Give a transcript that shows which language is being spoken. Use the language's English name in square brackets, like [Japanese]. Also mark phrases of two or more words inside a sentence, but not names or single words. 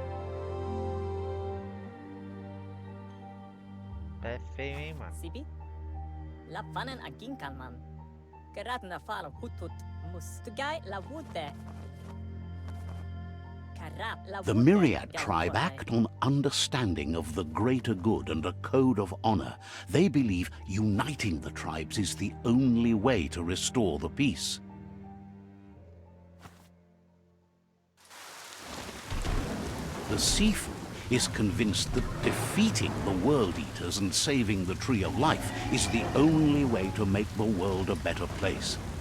[Portuguese] Pé feio, hein, mano? Sibi? Lafanen aginkalman. Geratna fal hutut mustugai la wute. [English] The Myriad tribe act on understanding of the greater good and a code of honor. They believe uniting the tribes is the only way to restore the peace. The Sifu is convinced that defeating the World Eaters and saving the Tree of Life is the only way to make the world a better place.